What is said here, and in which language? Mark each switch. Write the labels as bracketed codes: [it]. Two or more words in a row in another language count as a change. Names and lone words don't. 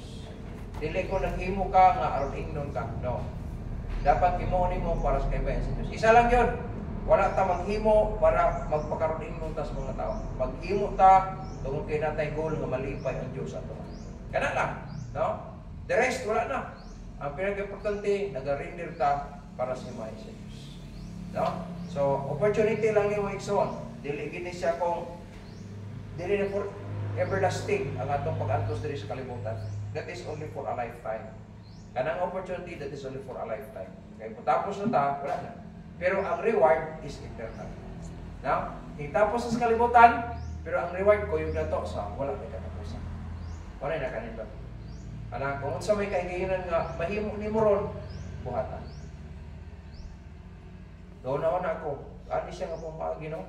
[ceb] Dili ko naghimo ka nga aron ingnon ka, no? Dapat himuon mo para sa kalipay sa Diyos. [tl] Isa lang yun, [ceb] wala ta maghimo para magpakaroon ingnon ta sa mga tao. Maghimo ta, tungkol kayo natay goal nga malipay ang Diyos ato. Kana lang, no? [en] The rest, [ceb] wala na. Ang pinag-importante, nag-render ka para sa mga sa Diyos. No? [tl] So, opportunity lang yung ikson. [ceb] Dili gini siya kung dili na [en] for everlasting [ceb] ang atong pag-antos diri sa kalibutan. [en] That is only for a lifetime. [ceb] Kanang opportunity, [en] that is only for a lifetime. [ceb] Kaya kung tapos na ta, wala na. [en] Pero ang reward is eternal. [ceb] No? Itapos sa kalibutan, pero ang reward ko yung nato sa wala na katapusan. Wala na kanito. Anak, kung sa may kahigayonan nga, mahimo ni mo ron, buhatan. Doon na ako, ani siya nga pumagi, no?